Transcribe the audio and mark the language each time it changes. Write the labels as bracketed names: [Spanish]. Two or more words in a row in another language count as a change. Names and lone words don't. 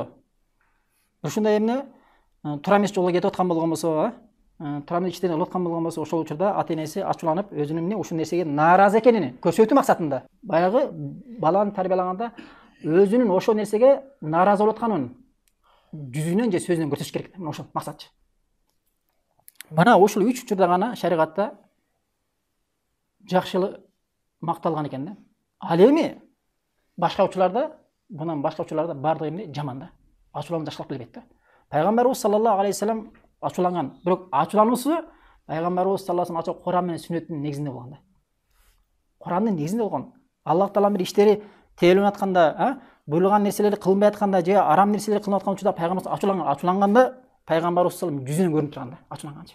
[Kyrgyz] Ушундай эмне туура эмес жолго кетип аткан болгон болсо, туура эмес иштерди кылып аткан болгон болсо, ошол учурда ата энеси ачууланып, өзүнүн эмне ушул нерсеге нааразы экенин көрсөтүү максатында, баягы баланы тарбиялаганда өзүнүн ошол нерсеге нааразы болуп атканын жүзүнөн же сөзүнөн көрсөтүш керек. Мына ошол максатчы. Мына ушул 3 учурда гана шариатта жакшылык макталган экен да. Ал эми башка учурларда, бундан башка учурларда бардык эмне жаман да. Ачууланып жакшылап келбейт да. Пайгамбарыбыз [Arabic] صلى الله عليه وسلم [Kyrgyz] ачууланган. Бирок ачуулануусу Пайгамбарыбыз [Arabic] صلى الله عليه وسلم [Kyrgyz] Куран менен сүннөттүн негизинде болгон да. Курандын негизинде болгон. Аллах Тааланын бир иштери тееленип атканда, буйруган нерселерди кылынбай атканда же арам нерселерди кылып аткан учурда Пайгамбарыбыз ачууланганда Пайгамбарыбыз [Arabic] صلى الله عليه وسلم [Kyrgyz] жүзүнөн көрүнүп турган да, ачууланганчы.